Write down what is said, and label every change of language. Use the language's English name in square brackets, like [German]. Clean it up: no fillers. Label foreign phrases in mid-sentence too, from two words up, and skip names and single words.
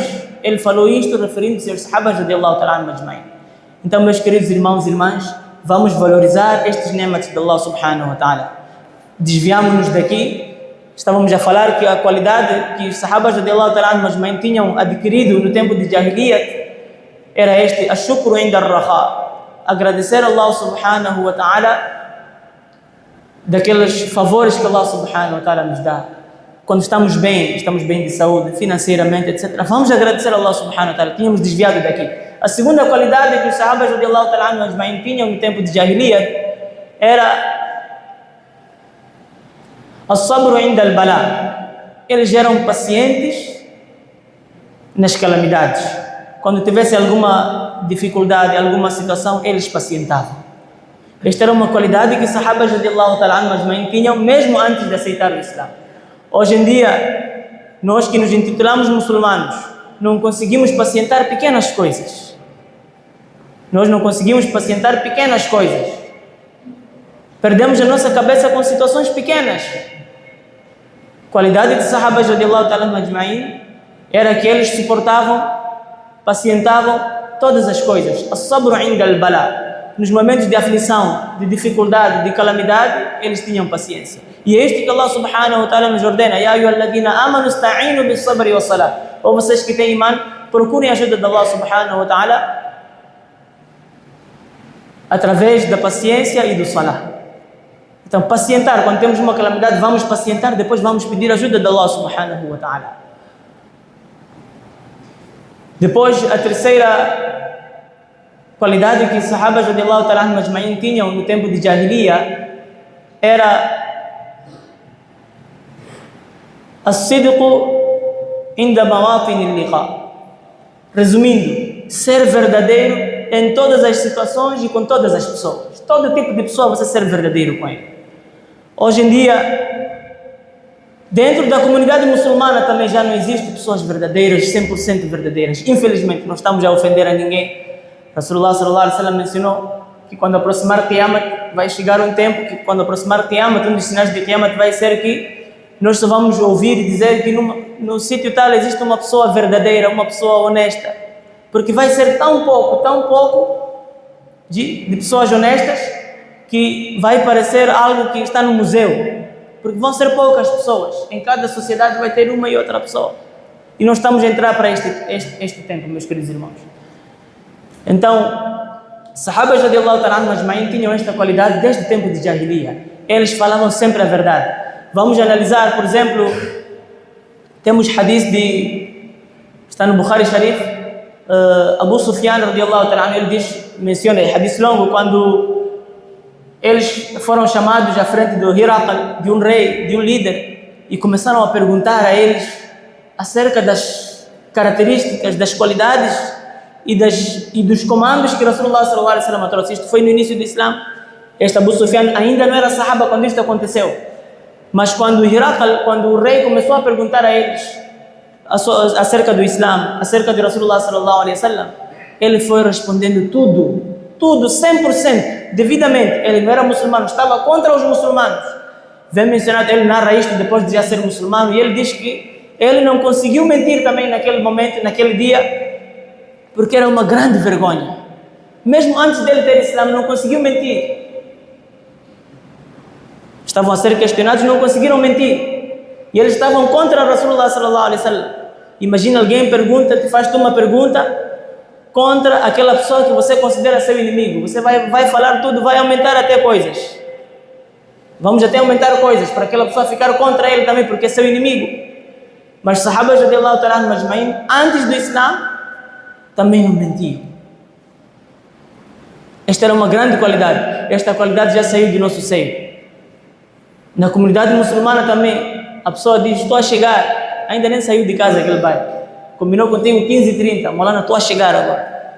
[Portuguese] Ele falou isto referindo-se aos sahabas [Arabic] رضي الله تعالى أجمعين. [Portuguese] Então, meus queridos irmãos e irmãs, vamos valorizar estes ne'mat de [Arabic] الله سبحانه وتعالى. [Portuguese] Desviamos-nos daqui. Estávamos a falar que a qualidade que os sahabas [Arabic] رضي الله تعالى أجمعين [Portuguese] tinham adquirido no tempo de Jahiliyyat era este: [Arabic] الشكر عند الرخاء, [Portuguese] agradecer a [Arabic] الله سبحانه وتعالى [Portuguese] daqueles favores que [Arabic] الله سبحانه وتعالى [Portuguese] nos dá. Quando estamos bem de saúde, financeiramente, etc. Vamos agradecer a [Arabic] الله سبحانه وتعالى. [Portuguese] Tínhamos desviado daqui. A segunda qualidade que os sahabas [Arabic] رضي الله تعالى أجمعين [Portuguese] tinham no tempo de Jahiliyyat era [Arabic] الصبر عند البلاء. [Portuguese] Eles eram pacientes nas calamidades. Quando tivesse alguma dificuldade, alguma situação, eles pacientavam. Esta era uma qualidade que os sahabas [Arabic] رضي الله تعالى أجمعين [Portuguese] tinham mesmo antes de aceitar o Islã. Hoje em dia, nós que nos intitulamos muçulmanos, não conseguimos pacientar pequenas coisas. Nós não conseguimos pacientar pequenas coisas. Perdemos a nossa cabeça com situações pequenas. A qualidade de sahabas [Arabic] رضي الله تعالى أجمعين [Portuguese] era que eles suportavam, pacientavam todas as coisas. [Arabic] الصبر عند البلاء. [Portuguese] Nos momentos de aflição, de dificuldade, de calamidade, eles tinham paciência. E é isto que [Arabic] الله سبحانه وتعالى [Portuguese] nos ordena: [Arabic] يا أيها الذين آمنوا استعينوا بالصبر والصلاة. [Portuguese] Ou vocês que têm imã, procurem a ajuda de [Arabic] الله سبحانه وتعالى [Portuguese] através da paciência e do salah. Então, pacientar, quando temos uma calamidade, vamos pacientar, depois vamos pedir ajuda de [Arabic] الله سبحانه وتعالى. [Portuguese] Depois, a terceira qualidade que os sahabas [Arabic] رضي الله تعالى أجمعين [Portuguese] tinham no tempo de Jahiliya era [Arabic] الصدق عند مواطن اللقاء. [Portuguese] Resumindo, ser verdadeiro em todas as situações e com todas as pessoas. Todo tipo de pessoa você ser verdadeiro com ele. Hoje em dia, dentro da comunidade muçulmana também já não existem pessoas verdadeiras, 100% verdadeiras. Infelizmente, não estamos a ofender a ninguém. [Arabic] رسول الله صلى الله عليه وسلم [Portuguese] mencionou que quando aproximar Qiyamah, vai chegar um tempo que quando aproximar Qiyamah, um dos sinais de Qiyamah vai ser que nós só vamos ouvir e dizer que no sítio tal existe uma pessoa verdadeira, uma pessoa honesta. Porque vai ser tão pouco de pessoas honestas que vai parecer algo que está no museu. Porque vão ser poucas pessoas. Em cada sociedade vai ter uma e outra pessoa. E nós estamos a entrar para este tempo, meus queridos irmãos. Então, Sahabas [Arabic] رضي الله تعالى عنهم أجمعين [Portuguese] tinham esta qualidade desde o tempo de Jahiliya. Eles falavam sempre a verdade. Vamos analisar, por exemplo, temos hadith está no Bukhari Sharif, Abu Sufyan [Arabic] رضي الله تعالى عنه, [Portuguese] ele menciona, hadith longo, quando eles foram chamados à frente do Hiraqal, de um rei, de um líder, e começaram a perguntar a eles acerca das características, das qualidades e dos comandos que [Arabic] رسول الله صلى الله عليه وسلم [Portuguese] trouxe. Isto foi no início do Islã. Este Abu Sufyan ainda não era sahaba quando isto aconteceu. Mas quando o rei começou a perguntar a eles acerca do Islã, acerca de [Arabic] رسول الله صلى الله عليه وسلم, [Portuguese] ele foi respondendo tudo 100%, devidamente. Ele não era muçulmano, estava contra os muçulmanos. Vem mencionar, ele narra isto depois de já ser muçulmano, e ele diz que ele não conseguiu mentir também naquele momento, naquele dia, porque era uma grande vergonha. Mesmo antes dele ter Islã, não conseguiu mentir. Estavam a ser questionados, não conseguiram mentir. E eles estavam contra [Arabic] رسول الله صلى الله عليه وسلم. [Portuguese] Imagina alguém te faz-te uma pergunta contra aquela pessoa que você considera seu inimigo. Você vai falar tudo, vai aumentar até coisas. Vamos até aumentar coisas para aquela pessoa ficar contra ele também, porque é seu inimigo. Mas Sahabas [Arabic] رضي الله تعالى عنهم أجمعين, [Portuguese] antes do Islã, também não mentiam. Esta era uma grande qualidade. Esta qualidade já saiu do nosso seio. Na comunidade muçulmana também, a pessoa diz: estou a chegar, ainda nem saiu de casa aquele bairro. Combinou contigo 15h30, Molana, estou a chegar agora.